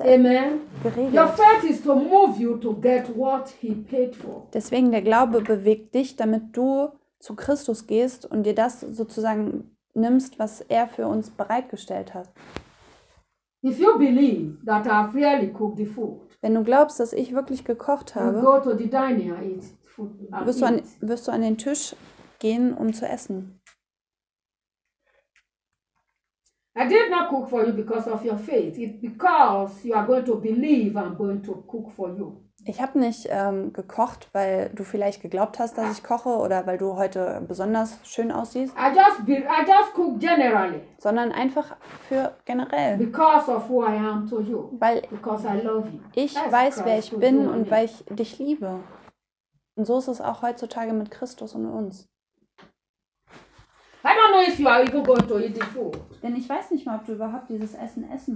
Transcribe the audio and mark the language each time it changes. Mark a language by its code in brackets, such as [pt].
[de] Amen. Geregelt. [en] Your faith is to move you to get what he paid for. [de] Deswegen der Glaube bewegt dich, damit du zu Christus gehst und dir das sozusagen nimmst, was er für uns bereitgestellt hat. [en] If you believe that I've really cooked the food, [de] wenn du glaubst, dass ich wirklich gekocht habe, [en] go to the dining, eat food, [de] wirst du an den Tisch gehen, um zu essen. [en] I did not cook for you because of your faith. It's because you are going to believe I'm going to cook for you. [de] Ich habe nicht gekocht, weil du vielleicht geglaubt hast, dass ich koche oder weil du heute besonders schön aussiehst. [en] I just cook generally. [de] Sondern einfach für generell. [en] Because of who I am to you. [de] Weil [en] because I love you. [de] Ich [en] That's [de] weiß, Christ wer ich bin und weil ich dich liebe. Und so ist es auch heutzutage mit Christus und uns. [en] I don't know if you are even going to eat the food. [de] Denn ich weiß nicht mal, ob du überhaupt dieses Essen essen